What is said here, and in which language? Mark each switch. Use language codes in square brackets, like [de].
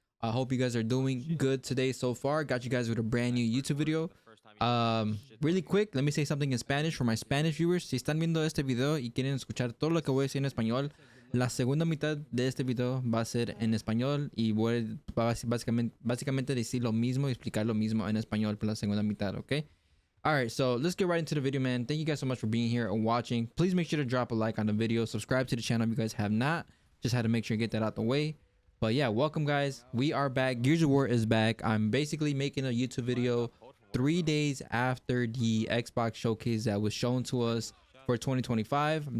[en] I hope you guys are doing good today so far. Got you guys with a brand new YouTube video. Really quick, let me say something in Spanish for my Spanish viewers. [es] Si están viendo este video y quieren escuchar todo lo que voy a decir en español, la segunda mitad de este video va a ser en español y voy a básicamente decir lo mismo y explicar lo mismo en español por la segunda mitad, ¿ok? [en] All right, so let's get right into the video, man. Thank you guys so much for being here and watching. Please make sure to drop a like on the video, subscribe to the channel if you guys have not. Just had to make sure to get that out the way. But yeah, welcome guys. We are back. Gears of War is back. I'm basically making a YouTube video 3 days after the Xbox showcase that was shown to us for 2025.